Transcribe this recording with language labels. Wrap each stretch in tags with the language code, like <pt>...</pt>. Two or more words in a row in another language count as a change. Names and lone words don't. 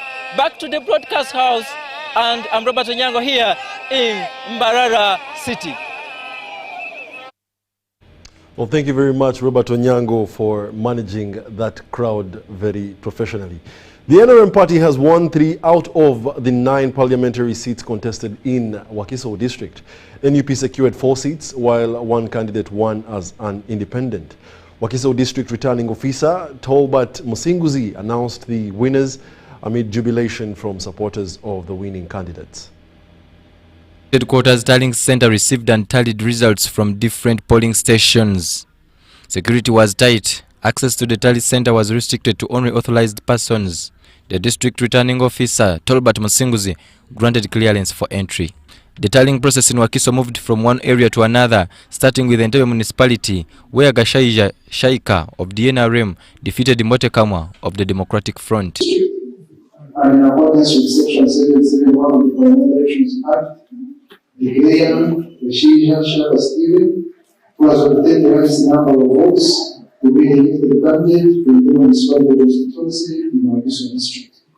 <en>Back to the broadcast house, and I'm Robert Onyango here in Mbarara City. Well, thank you very much, Robert Onyango, for managing that crowd very professionally. The NRM party has won 3 out of the 9 parliamentary seats contested in Wakiso district. NUP secured 4 seats, while 1 candidate won as an independent. Wakiso district returning officer Tolbert Musinguzi announced the winners amid jubilation from supporters of the winning candidates. Headquarters tallying center received and tallied results from different polling stations. Security was tight. Access to the tally center was restricted to only authorized persons. The district returning officer, Tolbert Musinguzi, granted clearance for entry. The tallying process in Wakiso moved from one area to another, starting with the entire municipality, where Gashaija Shaika of the NRM defeated Motekamwa of the Democratic Front. And in accordance with Section 771 of the Parliamentary Elections Act, declaring Gashaija Shaika Stephen, who has obtained the highest number of votes, to be elected candidate for the municipality constituency in Wakiso district.</en>